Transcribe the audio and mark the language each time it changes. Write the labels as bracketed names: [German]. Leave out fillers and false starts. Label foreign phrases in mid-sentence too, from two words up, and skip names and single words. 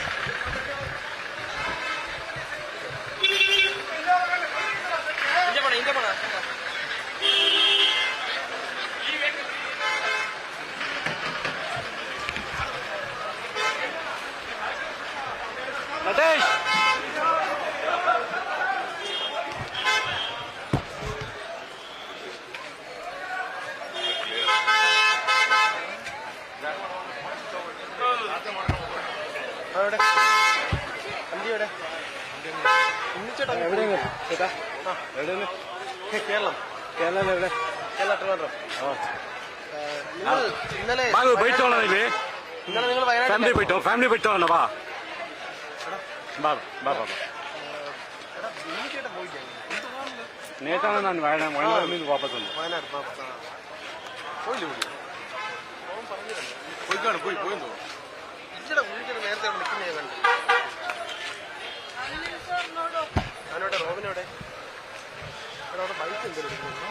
[Kannada] ಹಿಂದೆ ಬಾಣ ಹಿಂದೆ ಬಾಣ. ನಟೇಶ್ [Malayalam] അവിടെ വണ്ടി എവിടെ? ഉണ്ണിച്ചേട്ടാ എവിടെയാണ് ചേട്ടാ? ആ എവിടെയാണ്? കേരളം. കേരളം എവിടെ? കേരള ട്രിവാൻഡ്രം. നിങ്ങൾ ഇന്നലെ [Kannada] ಬೈಟೋಣ ಇಲ್ಲಿ [Malayalam] ഇന്നലെ നിങ്ങൾ വയനാട് [Kannada] ಫ್ಯಾಮಿಲಿ ಬೈಟೋಣ ಬಾ ಬಾ ಬಾ ಬಾ [Malayalam] ഉണ്ണിച്ചേട്ടൻ പോയില്ലേ? നേട്ടാണ് ഞാൻ വയനാട് നിന്ന് വാപ്പസ് വന്നു. വയനാട് പോയില്ലേ കൂടി? അവൻ പറഞ്ഞിട്ടുണ്ട്. പോയിക്കാണ് പോയെന്തോ. ഇച്ചടെ ഉണ്ണിച്ചേട്ടൻ നേരത്തെ അവിടെ നിൽക്കുന്ന ഞാൻ കണ്ടു. അവനോടെ റോബിനോടെ അവിടെ ബൈക്ക് എന്തെങ്കിലും